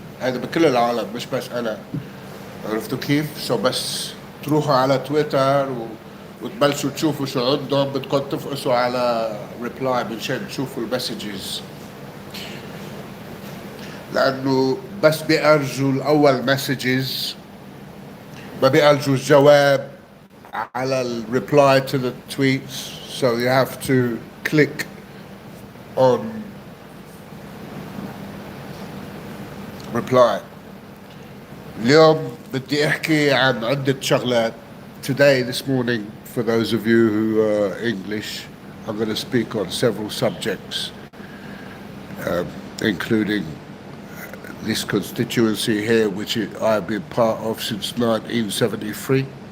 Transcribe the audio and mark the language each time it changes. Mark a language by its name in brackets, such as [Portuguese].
[Arabic] هذا بكل العالم مش بس أنا، عرفتوا كيف؟ سو بس تروحوا على تويتر وتبلشوا تشوفوا شو عندهم، بدكم تفقسوا على ريبلاي منشان تشوفوا المسجز، لأنه بس بيأرجوا الأول مسجز، ما بيأرجوا الجواب على الريبلاي [English] to the tweets. So you have to click on reply. [Arabic] اليوم بدي احكي عن عدة شغلات. [English] Today, this morning, for those of you who are English, I'm going to speak on several subjects, including this constituency here, which I've been part of since 1973.